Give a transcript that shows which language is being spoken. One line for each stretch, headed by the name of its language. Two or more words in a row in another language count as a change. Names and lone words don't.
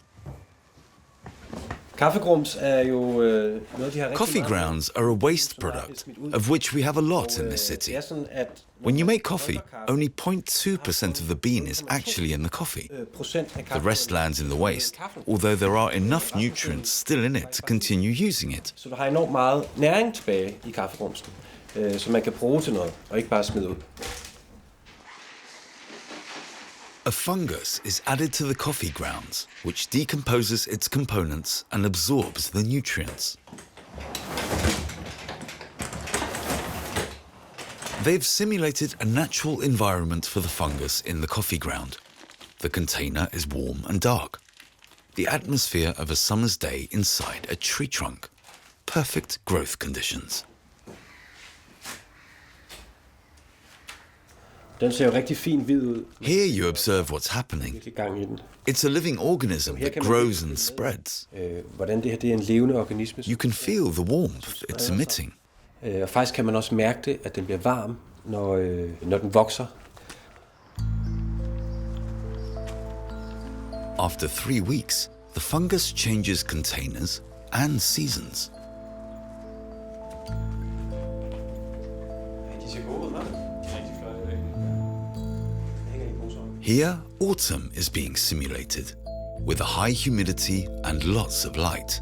English: Coffee grounds are a waste product, of which we have a lot in this city. When you make coffee, only 0.2% of the bean is actually in the coffee. The rest lands in the waste, although there are enough nutrients still in it to continue using it.
Danish: Så der har enormt meget næring tilbage i kaffegrumsen, som man kan bruge til noget, og ikke bare smide ud.
English: A fungus is added to the coffee grounds, which decomposes its components and absorbs the nutrients. They've simulated a natural environment for the fungus in the coffee ground. The container is warm and dark. The atmosphere of a summer's day inside a tree trunk. Perfect growth conditions.
Danish: Den ser jo rigtig fin hvid ud.
English: Here you observe what's happening.
Danish: Gang i den.
English: It's a living organism that grows and spreads.
Danish: Hvordan det her det er en levende organisme.
English: You can feel the warmth it's emitting.
Danish: Og faktisk kan man også mærke det, at den bliver varm, når den vokser.
English: After 3 weeks, the fungus changes containers and seasons. Here, autumn is being simulated, with a high humidity and lots of light.